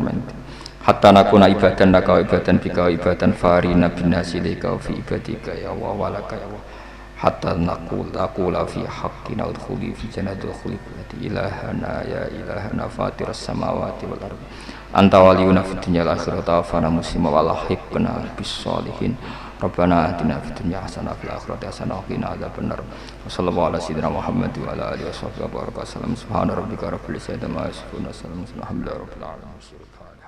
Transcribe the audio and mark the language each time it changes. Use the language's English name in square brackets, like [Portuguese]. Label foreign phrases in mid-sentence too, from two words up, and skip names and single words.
[Arabic] من حتى نكون عبادا لك وعبادا بك وعبادا فارين بنسائلك وفي عبادك يا الله ولك يا الله حتى نقول في حقنا ادخلوا في جنة الخلد إلهنا يا إلهنا فاطر السماوات والأرض أنت ولينا في الدنيا والآخرة ومسلما والحقنا بالصالحين ربنا آتنا في الدنيا حسنة في الآخرة حسنة وقنا عذاب النار صلى الله على سيدنا محمد وعلى آله وصحبه وبارك سلم سبحان ربك رب العزة عما يصفون وسلام الحمد لله رب العالمين.